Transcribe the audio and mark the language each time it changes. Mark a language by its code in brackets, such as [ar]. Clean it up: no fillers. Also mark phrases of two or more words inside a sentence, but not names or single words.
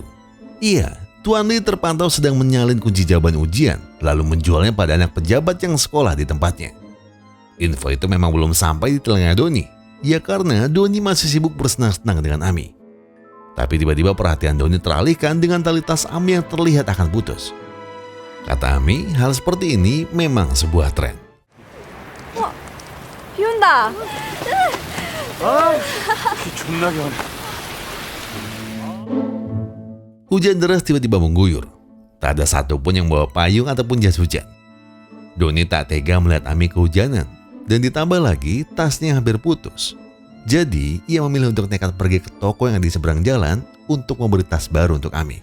[id] Iya, Tuan Lee terpantau sedang menyalin kunci jawaban ujian, lalu menjualnya pada anak pejabat yang sekolah di tempatnya. Info itu memang belum sampai di telinga Doni, ya karena Doni masih sibuk bersenang-senang dengan Ami. Tapi tiba-tiba perhatian Doni teralihkan dengan tali tas Ami yang terlihat akan putus. Kata Ami, hal seperti ini memang sebuah tren. [ko] 비 온다. 존나게 하네. [id] Hujan deras tiba-tiba mengguyur. Tak ada satupun yang bawa payung ataupun jas hujan. Doni tak tega melihat Ami kehujanan. Dan ditambah lagi tasnya hampir putus. Jadi ia memilih untuk nekat pergi ke toko yang di seberang jalan untuk membeli tas baru untuk Ami.